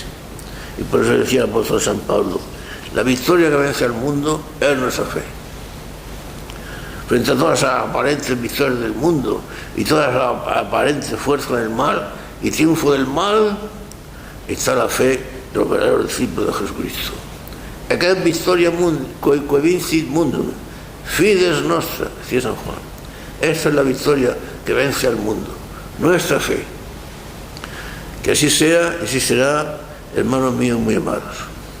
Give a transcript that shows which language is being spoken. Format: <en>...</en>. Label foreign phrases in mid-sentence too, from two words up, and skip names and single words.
<es>Y por eso decía el apóstol San Pablo, la victoria que vence al mundo es nuestra fe. Frente a todas las aparentes victorias del mundo y todas las aparentes fuerzas del mal y triunfo del mal, está la fe de los verdaderos discípulos de Jesucristo.</es> <la>Ecce victoria quae vincit mundum, fides nostra,</la> <es>decía San Juan. Esta es la victoria que vence al mundo, nuestra fe. Que así sea y así será, hermanos míos muy amados.</es>